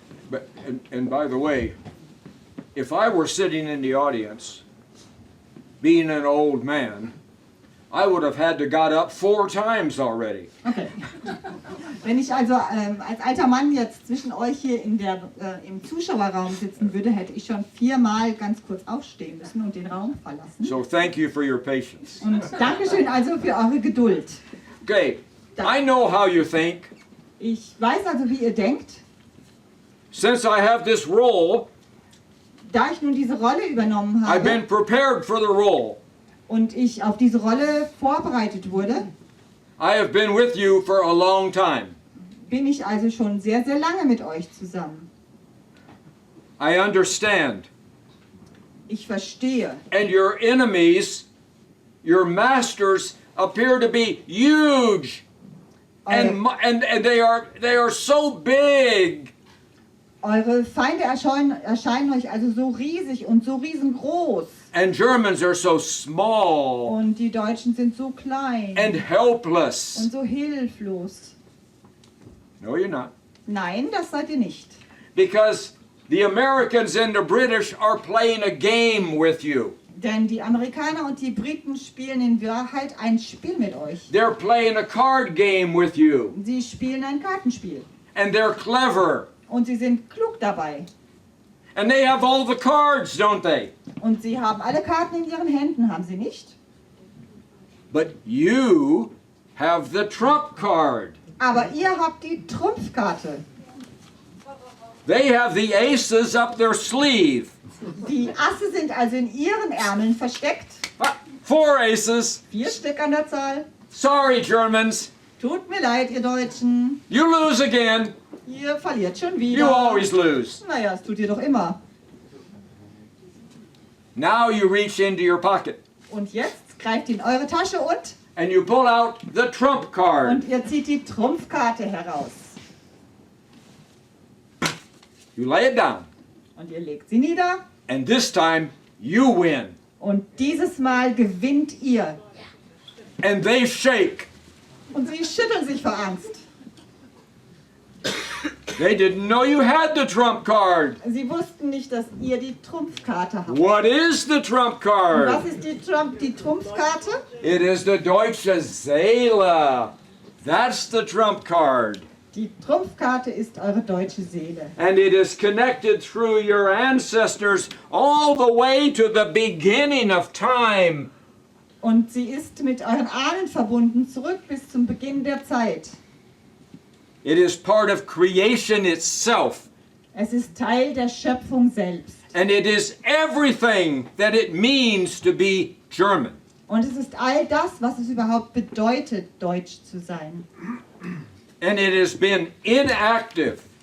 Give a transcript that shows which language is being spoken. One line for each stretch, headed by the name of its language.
English: But, and by the way, if I were sitting in the audience, being an old man, I would have had to got up 4 times already. Okay.
German: Wenn ich also als alter Mann jetzt zwischen euch hier im Zuschauerraum sitzen würde, hätte ich schon 4-mal ganz kurz aufstehen müssen und den Raum verlassen.
English: So thank you for your patience.
German: Und Dankeschön also für eure Geduld.
English: Okay, I know how you think.
German: Ich weiß also, wie ihr denkt.
English: Since I have this role,
German: Da ich nun diese Rolle übernommen
English: I've been
German: habe
English: prepared for the role.
German: und ich auf diese Rolle vorbereitet wurde,
English: I have been with you for a long time.
German: bin ich also schon sehr, sehr lange mit euch zusammen.
English: I understand.
German: Ich verstehe.
English: And your enemies, your masters, appear to be huge. And they are so big.
German: Eure Feinde erscheinen euch also so riesig und so riesengroß.
English: And Germans are so small
German: Und die Deutschen sind so klein
English: and helpless.
German: und so hilflos.
English: No, you're not.
German: Nein, das seid ihr nicht.
English: Because the Americans and the British are playing a game with you.
German: Denn die Amerikaner und die Briten spielen in Wahrheit ein Spiel mit euch.
English: They're playing a card game with you.
German: Sie spielen ein Kartenspiel.
English: And they're clever.
German: Und sie sind klug dabei.
English: And they have all the cards, don't they?
German: Und sie haben alle Karten in ihren Händen, haben sie nicht?
English: But you have the trump card.
German: Aber ihr habt die Trumpfkarte.
English: They have the aces up their sleeve.
German: Die Asse sind also in ihren Ärmeln versteckt.
English: 4 aces.
German: 4 Stück an der Zahl.
English: Sorry, Germans.
German: Tut mir leid, ihr Deutschen.
English: You lose again.
German: Ihr verliert schon
English: You
German: wieder.
English: always lose.
German: Naja, das tut ihr doch immer.
English: Now you reach into your pocket
German: Und jetzt greift in eure Tasche
English: and you pull out the trump card.
German: und ihr zieht die Trumpfkarte heraus.
English: You lay it down.
German: Und ihr legt sie nieder.
English: And this time you win.
German: Und dieses Mal gewinnt ihr.
English: And they shake.
German: Und sie schütteln sich vor Angst.
English: They didn't know you had the trump card.
German: Sie wussten nicht, dass ihr die Trumpfkarte habt.
English: What is the trump
German: Und
English: card?
German: was ist die Trumpfkarte?
English: It is the
German: deutsche Seele.
English: That's the trump card.
German: Die Trumpfkarte ist eure deutsche Seele.
English: And it is connected through your ancestors all the way to the beginning of time.
German: Und sie ist mit euren Ahnen verbunden, zurück bis zum Beginn der Zeit.
English: It is part of creation itself.
German: Es ist Teil der Schöpfung selbst.
English: And it is everything that it means to be German.
German: Und es ist all das, was es überhaupt bedeutet, deutsch zu sein.
English: And it has been inactive.